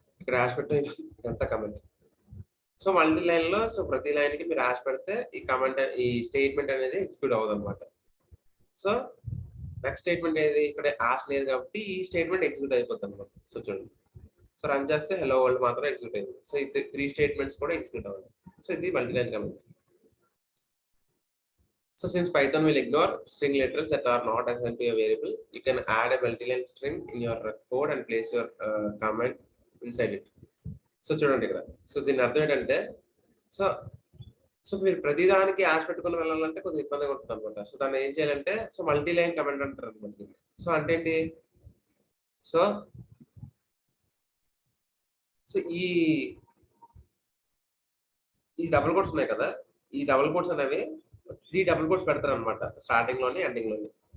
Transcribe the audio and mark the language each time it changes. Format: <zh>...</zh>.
<te>ఇక్కడ హాష్ పెట్టాం, ఇదంతా కమెంట్. సో మల్టీ లైన్‌లో సో ప్రతి లైన్‌కి మీరు హాష్ పెడితే ఈ కమెంట్ ఈ స్టేట్‌మెంట్ అనేది ఎగ్జిక్యూట్ అవ్వదన్నమాట. సో నెక్స్ట్ స్టేట్‌మెంట్ ఏది, ఇక్కడ హాష్ లేదు కాబట్టి ఈ స్టేట్‌మెంట్ ఎగ్జిక్యూట్ అయిపోద్దన్నమాట. సో చూడండి. సో రన్ చేస్తే హెలో వరల్డ్ మాత్రం ఎగ్జిక్యూట్ అయింది. సో ఈ 3 స్టేట్‌మెంట్స్ కూడా ఎగ్జిక్యూట్ అవ్వాలి. సో ఇది multi line comment.</te> <en>So since Python will ignore string letters that are not assigned to a variable, you can add a multi-line string in your code and place your comment inside it.</en> <te>So చూడండి ఇక్కడ. So దీని అర్థం ఏంటంటే, so so మీరు ప్రతిదానికి ash పెట్టుకుని వెళ్ళాలంటే కొద్దిగా ఇబ్బందిగా ఉంటుంది అనమాట. సో దాన్ని ఏం చేయాలంటే సో మల్టీ లైన్ కమెంట్ అంటారు అనమాట దీన్ని. సో అంటే ఏంటి, సో సో ఈ డబుల్ కోట్స్ ఉన్నాయి కదా, ఈ డబుల్ కోట్స్ అనేవి 3 డబుల్ కోట్స్ పెడతారనమాట స్టార్టింగ్ లోని ఎండింగ్ లోని.</te>